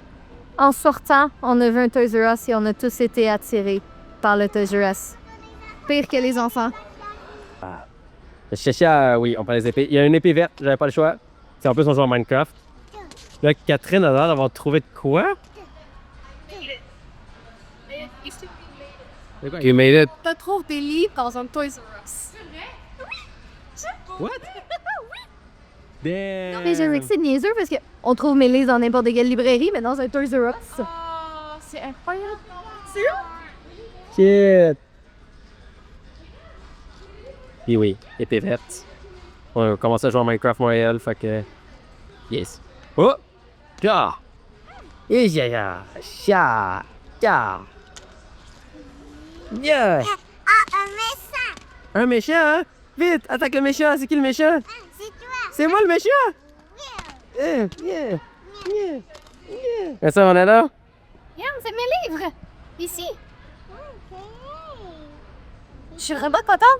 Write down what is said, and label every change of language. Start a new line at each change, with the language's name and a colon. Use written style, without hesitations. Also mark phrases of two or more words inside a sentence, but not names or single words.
French: En sortant, on a vu un Toys R Us et on a tous été attirés par le Toys R Us. Pire que les enfants. Je cherchais à... Oui, on prend les épées. Il y a une épée verte, j'avais pas le choix. C'est en plus, on joue à Minecraft. Là, Catherine a l'air d'avoir trouvé de quoi?
English: You made it.
French: Tu trouves des livres dans un Toys R Us.
English: What? Damn!
French: Non, mais j'aime que c'est niaiseux parce qu'on trouve Mélis dans n'importe quelle librairie, mais dans un Toys R Us. Oh, c'est incroyable. Shit! Puis oui, épée verte. On a commencé à jouer à Minecraft Montréal, fait que... Yes. Oh! Ya! Et ya ya! Ya! Ya! Ya! Un méchant, hein? Vite! Attaque le méchant! C'est qui le méchant? C'est toi. C'est moi le méchant! Yeah! Yeah! Yeah! Yeah! Ça, on est là? Regarde, c'est mes livres! Ici! Je suis vraiment contente!